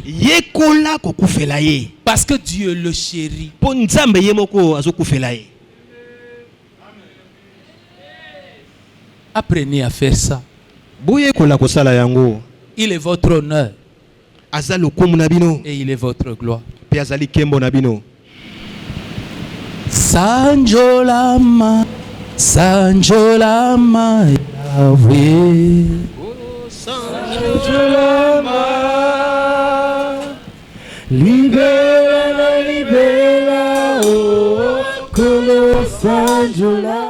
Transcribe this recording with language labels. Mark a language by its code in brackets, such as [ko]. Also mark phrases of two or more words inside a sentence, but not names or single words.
[fr] Parce que Dieu le chérit. Apprenez à faire ça. Il est votre honneur. Et il est votre gloire. Sanjolama, Sanjolama, Yahweh. Libera, libera, oh, Kolo Sanjola.